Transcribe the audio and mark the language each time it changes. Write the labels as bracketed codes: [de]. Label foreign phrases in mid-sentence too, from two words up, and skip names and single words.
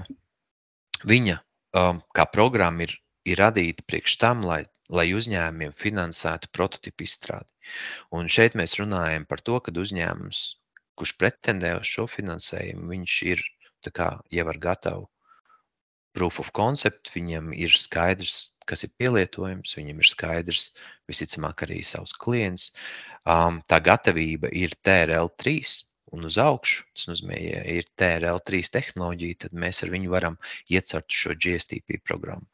[lv] Viņa kā programma ir radīta priekš tam, lai uzņēmumiem finansētu prototipu izstrādi. Un šeit mēs runājam par to, ka uzņēmums, kurš pretendē uz šo finansējumu, viņš ir jau ar gatavu [en] proof of concept, [lv] viņam ir skaidrs, kas ir pielietojums, viņam ir skaidrs, visticamāk arī savs klients. Tā gatavība ir TRL3 un uz augšu, tas nozīmē, ja ir TRL3 tehnoloģija, tad mēs ar viņu varam iecert šo GSTP programmu.